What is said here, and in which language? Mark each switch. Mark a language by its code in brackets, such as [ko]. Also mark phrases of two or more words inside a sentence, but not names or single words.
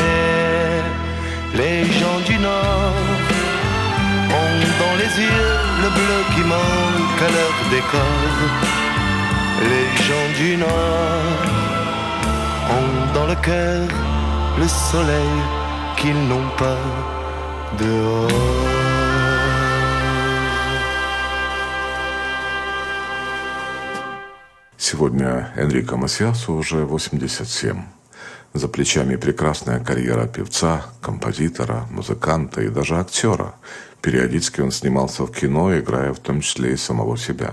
[fr] Les gens du Nord ont dans les yeux le bleu qui manque à leur décor. Les gens du Nord ont dans le cœur le soleil qu'ils n'ont pas dehors. [ru] Сегодня Энрико Матиасу уже 87. За плечами прекрасная карьера певца, композитора, музыканта и даже актера. Периодически он снимался в кино, играя в том числе и самого себя.